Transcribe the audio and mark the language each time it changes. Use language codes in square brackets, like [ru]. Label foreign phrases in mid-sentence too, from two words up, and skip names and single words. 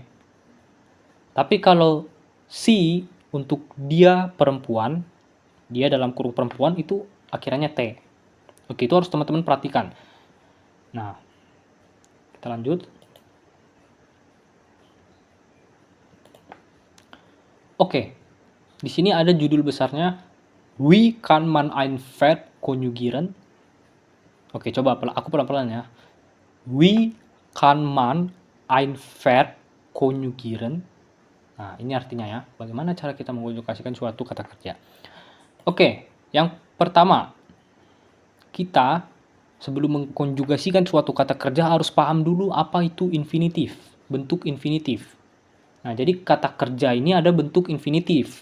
[id] Tapi kalau si untuk dia perempuan, dia dalam kurung perempuan, itu akhirannya t. Oke, itu harus teman-teman perhatikan. Nah, kita lanjut. Oke, di sini ada judul besarnya, [de] Wie kann man ein Verb konjugieren? [id] Oke, coba aku pelan-pelan ya. [de] Wie kann man ein Verb konjugieren? [id] Nah, ini artinya ya, bagaimana cara kita mengkonjugasikan suatu kata kerja. Oke, yang pertama, kita sebelum mengkonjugasikan suatu kata kerja harus paham dulu apa itu infinitif, bentuk infinitif. Nah, jadi kata kerja ini ada bentuk infinitif.